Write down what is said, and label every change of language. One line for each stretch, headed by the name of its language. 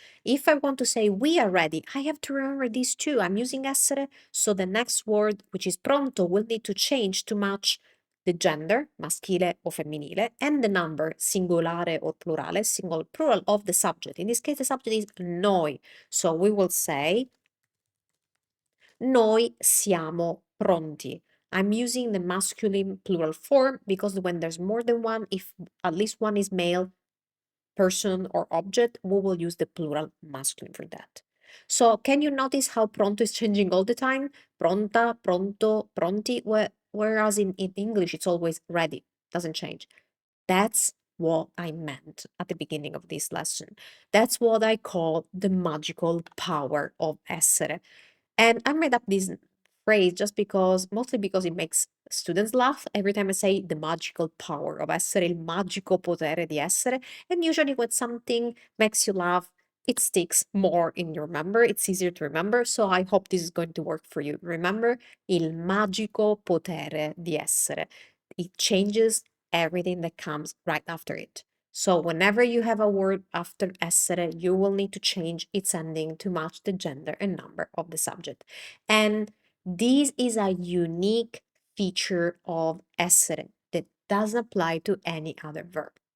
English: If I want to say we are ready, I have to remember these two. I'm using essere, so the next word, which is pronto, will need to change to match the gender,
Italian: maschile o femminile,
English: and the number,
Italian: singolare
English: or plurale, single plural of the subject. In this case, the subject is noi. So we will say,
Italian: noi siamo pronti.
English: I'm using the masculine plural form because when there's more than one, if at least one is male, person or object, we will use the plural masculine for that. So can you notice how pronto is changing all the time? Pronta, pronto, pronti, whereas in English it's always ready, doesn't change. That's what I meant at the beginning of this lesson. That's what I call the magical power of essere. And I made up this phrase just because, mostly because it makes students laugh every time I say the magical power of essere,
Italian: il magico potere di essere.
English: And usually when something makes you laugh, it sticks more in your memory. It's easier to remember. So I hope this is going to work for you.
Italian: Remember, il magico potere di essere.
English: It changes everything that comes right after it. So whenever you have a word after essere, you will need to change its ending to match the gender and number of the subject. And this is a unique feature of essere that doesn't apply to any other verb.